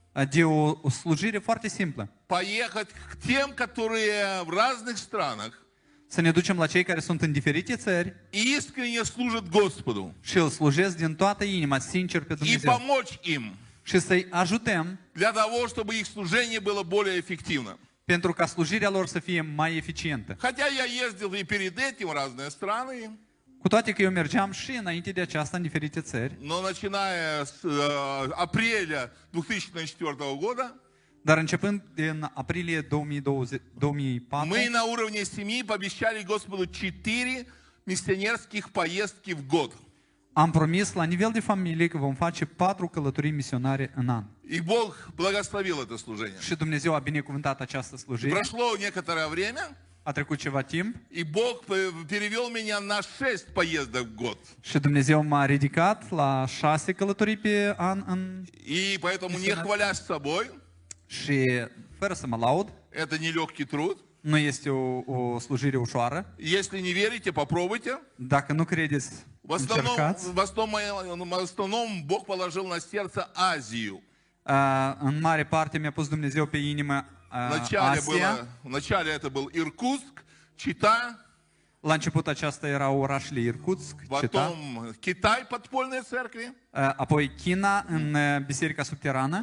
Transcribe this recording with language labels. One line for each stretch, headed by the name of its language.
Romanian: De o slujire foarte simplă.
Russian: Поехать к тем, которые в разных странах
Romanian: Să ne ducem la cei care sunt în diferite țări
Russian: искренне служат Господу.
Romanian: și îl slujesc din toată inima, sincer pe
Russian: И
Romanian: Dumnezeu.
Russian: помочь им.
Romanian: și să-i ajutăm
Russian: для того, чтобы их slujение было более эффективно.
Romanian: pentru ca slujirea lor să fie mai eficientă.
Russian: Хотя я ездил и перед этим в разные страны,
Romanian: Cu toate că eu mergeam și înainte de aceasta în diferite țări,
Russian: но начиная с апреля 2004 года,
Romanian: dar începând din aprilie 2004,
Russian: мы на уровне семьи пообещали Господу 4 миссионерских поездки в год.
Romanian: am promis la nivel de familie că vom face 4 călătorii misionare în an.
Russian: И Бог благословил это служение.
Romanian: Și Dumnezeu a binecuvântat această slujire.
Russian: Прошло некоторое время,
Romanian: A trecut ceva timp
Russian: и Бог перевел меня на 6 поездок в год.
Romanian: și Dumnezeu m-a ridicat la 6 călătorii pe an
Russian: И поэтому, не хвалясь собой,
Romanian: și fără să mă laud,
Russian: это нелегкий труд.
Romanian: nu este o slujire ușoară.
Russian: Если не верите, попробуйте.
Romanian: Dacă nu credeți, încercați.
Russian: В основном Бог положил на сердце Азию.
Romanian: În mare parte mi-a pus Dumnezeu pe inimă Asia.
Russian: Вначале это был Иркутск, Чита,
Romanian: La început aceasta era orașele Irkutsk, Chita,
Russian: потом Китай, подпольные церкви,
Romanian: apoi China în biserica subterană,